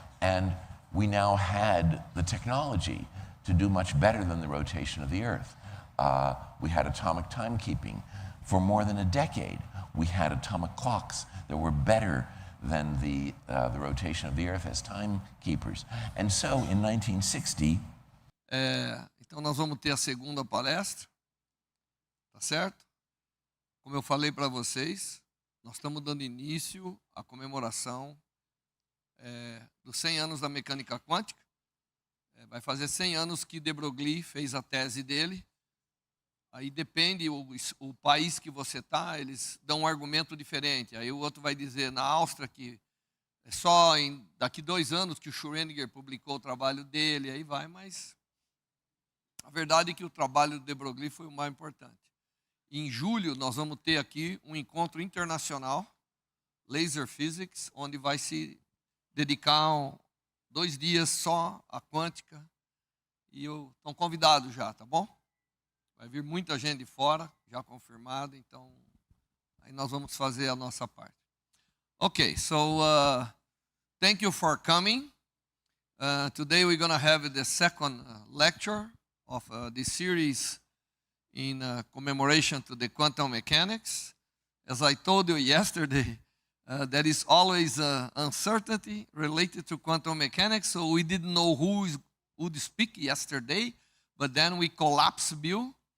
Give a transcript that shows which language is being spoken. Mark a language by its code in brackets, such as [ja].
[en] And we now had the technology to do much better than the rotation of the Earth. We had atomic timekeeping. For more than a decade, we had atomic clocks that were better than the rotation of the Earth as timekeepers. And so, in 1960... [pt] Então, nós vamos ter a segunda palestra, tá certo? Como eu falei para vocês, nós estamos dando início à comemoração dos 100 anos da mecânica quântica. Vai fazer 100 anos que de Broglie fez a tese dele. Aí depende o país que você está, eles dão um argumento diferente. Aí o outro vai dizer na Áustria que é só daqui 2 anos que o Schrödinger publicou o trabalho dele, aí vai, mas a verdade é que o trabalho do de Broglie foi o mais importante. Em julho nós vamos ter aqui um encontro internacional, Laser Physics, onde vai se dedicar 2 dias só à quântica. E estão convidados já, tá bom? Vai vir muita gente de fora, já confirmado, então aí nós vamos fazer a nossa parte. [en] Okay, so thank you for coming. Today we're going to have the second lecture of this series in commemoration to the quantum mechanics. As I told you yesterday, there is always uncertainty related to quantum mechanics, so we didn't know who would speak yesterday, but then we collapsed Bill.